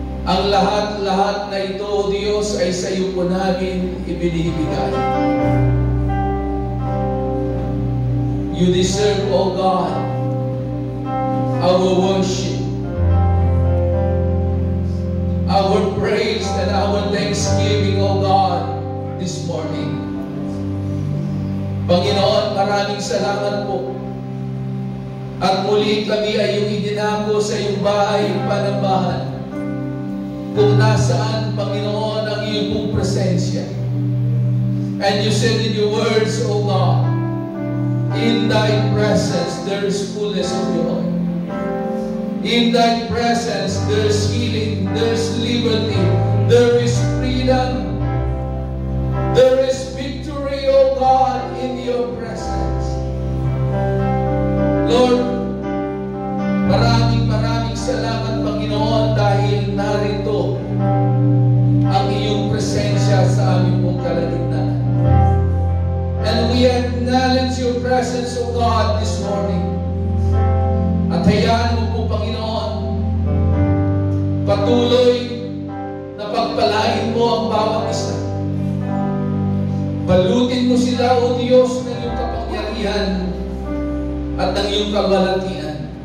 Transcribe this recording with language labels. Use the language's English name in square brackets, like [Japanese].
[Filipino] Ang lahat-lahat na ito, O Diyos, ay sa iyo po namin ibinibigay. [English] You deserve, O God, our worship, our praise, and our thanksgiving, O God, this morning. [Filipino] Panginoon, maraming salamat po. At muli kami ay yung idinako sa iyong bahay, panambahan. Kung nasaan, Panginoon, ang iyong pong presensya. [English] And you said in your words, O God, in thy presence there is fullness of joy. In thy presence there is healing, there is liberty, there is freedom, there is victory, O God, in your presence. [Filipino] Lord, maraming salamat, Panginoon, dahil narito ang iyong presensya sa aming pong kalagitnaan. [English] And we acknowledge your presence, O God, this morning. [Filipino] At hayaan mo po, Panginoon, patuloy na pagpalain mo ang bawat isa. Balutin mo sila, O Diyos, ng iyong kapangyarihan at ng iyong kabalatian.